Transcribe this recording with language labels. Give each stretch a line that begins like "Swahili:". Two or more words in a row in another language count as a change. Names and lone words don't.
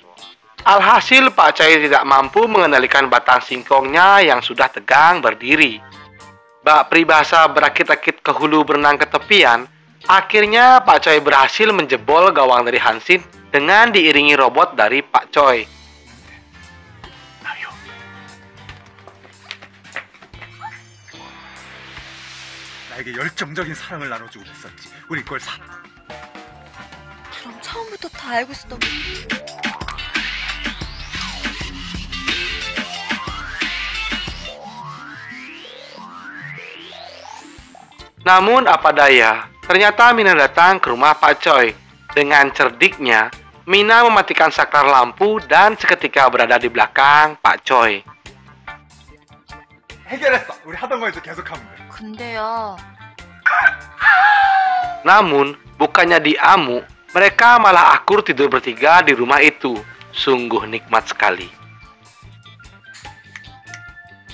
Indonesian: Alhasil Pak Choi tidak mampu mengendalikan batang singkongnya yang sudah tegang berdiri. Bak peribahasa berakit-akit ke hulu berenang ke tepian, akhirnya Pak Choi berhasil menjebol gawang dari Hansin dengan diiringi robot dari Pak Choi.
Korean: 나에게 열정적인 사랑을 나눠주고 있었지. 우리 그걸 그럼 처음부터 다 알고 있었던 거.
Indonesian: Namun apa daya, ternyata Mina datang ke rumah Pak Choi. Dengan cerdiknya, Mina mematikan saklar lampu dan seketika berada di belakang Pak Choi.
Korean: 해결했어. 우리 하던 거에서 계속하면 돼. 근데요.
Indonesian: Namun, bukannya diamu, mereka malah akur tidur bertiga di rumah itu. Sungguh nikmat sekali.